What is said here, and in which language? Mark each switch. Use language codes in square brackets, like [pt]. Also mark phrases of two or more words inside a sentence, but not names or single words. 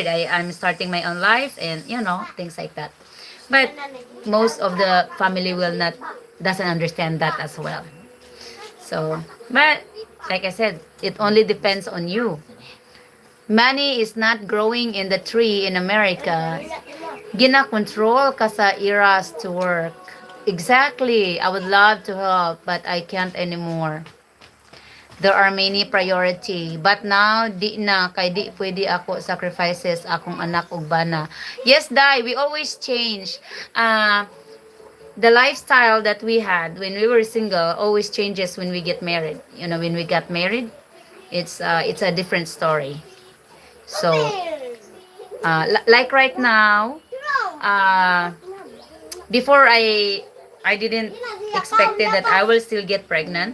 [en] I'm starting my own life and you know things like that. But most of the family will not doesn't understand that as well. So, but like I said, it only depends on you. Money is not growing in the tree in America. [ceb] Gina-control ka sa eras [en] to work. Exactly. I would love to help, but I can't anymore. There are many priority. But now, [ceb] di na. Kay di pwede ako sacrifices akong anak ug bana. [en] Yes, Dai. We always change. The lifestyle that we had when we were single always changes when we get married. You know, when we got married, it's a different story. So, like right now, uh, before I didn't expected that I will still get pregnant.